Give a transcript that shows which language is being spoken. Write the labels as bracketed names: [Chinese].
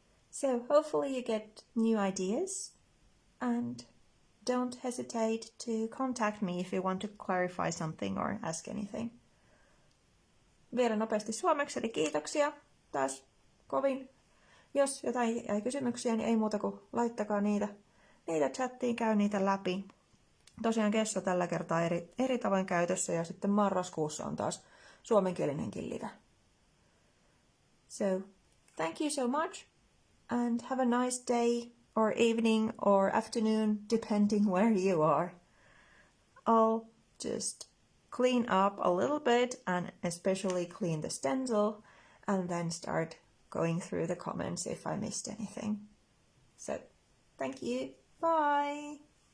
[English] So hopefully you get new ideas, and don't hesitate to contact me if you want to clarify something or ask anything. [Finnish] Vielä nopeasti suomeksi, eli kiitoksia taas kovin. Jos jotain jäi kysymyksiä, niin ei muuta kuin laittakaa niitä chattiin, käy niitä läpi. Tosiaan gesso tällä kertaa eri tavoin käytössä, ja sitten marraskuussa on taas suomenkielinenkin live. [English] So, thank you so much, and have a nice day or evening or afternoon, depending where you are. I'll just clean up a little bit, and especially clean the stencil, and then start going through the comments if I missed anything. So, thank you. Bye!